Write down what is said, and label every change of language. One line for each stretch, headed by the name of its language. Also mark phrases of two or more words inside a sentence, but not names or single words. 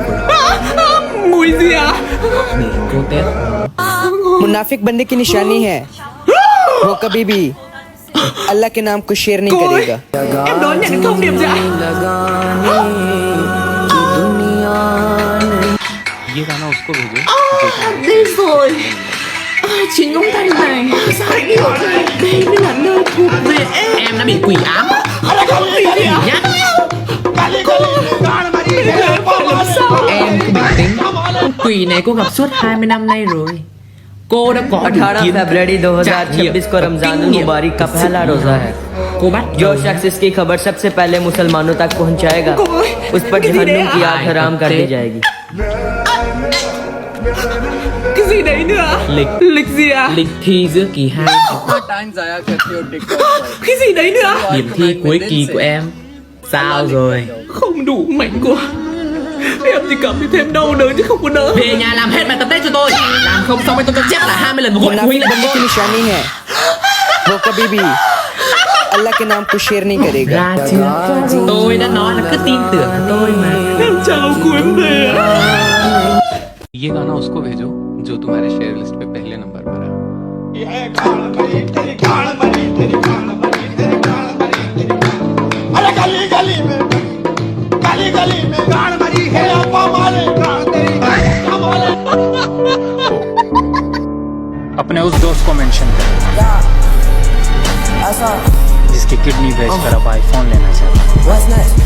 Hindi: मुनाफिक बंदे की निशानी है, वो कभी भी अल्लाह के नाम को शेयर नहीं करेगा। ये गाना उसको भेजो।
Vietnamese: Chính ông thanh này đây mới là nơi thuộc về em. Em đã bị quỷ ám. Không gì gì nhá. Em cứ bình tĩnh. Con quỷ này cô gặp suốt 20 năm nay rồi. Cô đã có
Hindi: 18 फरवरी 2026 को रमजानुल मुबारक का पहला रोजा है। जो शख्स इसकी खबर सबसे पहले मुसलमानों तक पहुंचाएगा उस पर जहन्नुम की आग हराम कर दी जाएगी।
Vietnamese: cái gì đấy nữa? Lịch gì à? Lịch thi giữa kỳ 2.
Hindi: टाइम जाया करते हो टिकटॉक पर,
Vietnamese: Cái gì đấy nữa? điểm thi cuối kỳ của em sao rồi? Không đủ mạnh quá. Em chỉ cảm thấy thêm đau đớn chứ không có đỡ. Về nhà làm hết bài tập test cho tôi. Làm không xong tôi chép lại 20 lần một gục
Hindi: मुनाफिक बंदे की निशानी है, वो कभी भी अल्लाह के नाम को शेयर नहीं करेगा।
Vietnamese: Ra chưa? Tôi đã nói là cứ tin tưởng vào tôi mà. Em chào cô em về ạ.
Hindi: ये गाना उसको भेजो जो तुम्हारे
English: share list
Hindi: पे पहले नंबर पर है। अपने उस दोस्त को मेंशन कर जिसकी किडनी बेचकर अब आईफोन लेना चाहता है।